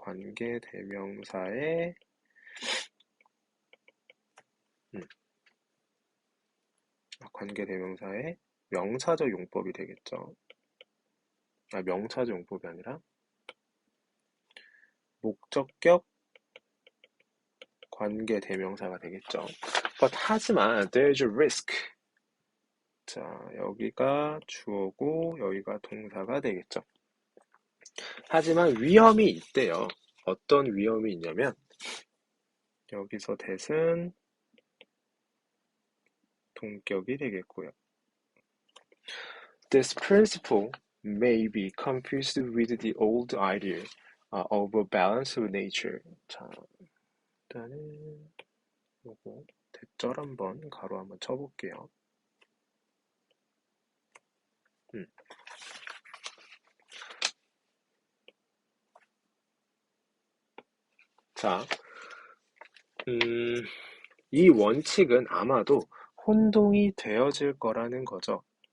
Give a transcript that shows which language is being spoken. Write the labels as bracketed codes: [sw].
[ko] 관계대명사의 관계대명사의 명사적 용법이 되겠죠. 명사적 용법이 아니라 목적격 관계대명사가 되겠죠. [en] But [ko] 하지만 [en] there's a risk. [ko] 자, 여기가 주어고 여기가 동사가 되겠죠. 하지만 위험이 있대요. 어떤 위험이 있냐면 여기서 that은 동격이 되겠고요. [en] This principle may be confused with the old idea of a balance of nature. [ko] 자, 일단은 요거 대절 한번 가로 한번 쳐볼게요. 음. 자, 이 원칙은 아마도 혼동이 되어질 거라는 거죠.